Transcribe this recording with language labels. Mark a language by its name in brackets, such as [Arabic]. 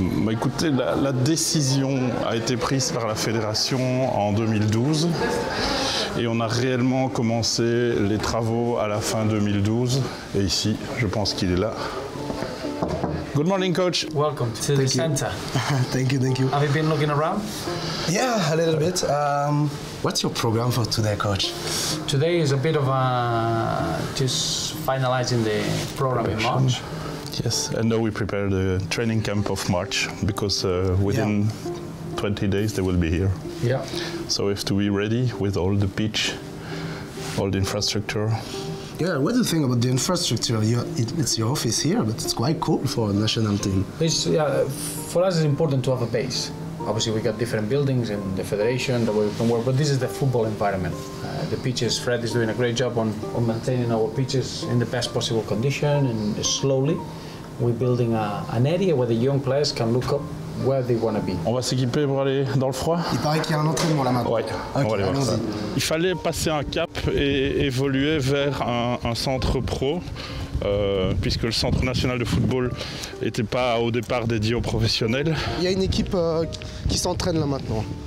[French] Écoutez, la décision a été prise par la fédération en 2012 et on a réellement commencé les travaux à la fin 2012. Et ici, je pense qu'il est là. [English] Good morning, coach. Welcome to the center. Thank you, thank you. Have you been looking around? Yeah, a little bit. What's your program for today, coach? Today is a bit of just finalizing the program in March. Yes, and now we prepare the training camp of March because within 20 days they will be here. Yeah. So we have to be ready with all the pitch, all the infrastructure. Yeah, what do you think about the infrastructure? It's your office here, but it's quite cool for a national team. For us it's important to have a base. Obviously we got different buildings in the federation that we can work, but this is the football environment. The pitches, Fred is doing a great job on maintaining our pitches in the best possible condition, and slowly we're building an area where the young players can look up where they want to be. [French] On va s'équiper pour aller dans le froid? Il paraît qu'il y a un entraînement là maintenant. Ouais, on va aller voir ça. Il fallait passer un cap et évoluer vers un centre pro. Puisque le Centre National de Football n'était pas au départ dédié aux professionnels. Il y a une équipe qui s'entraîne là maintenant.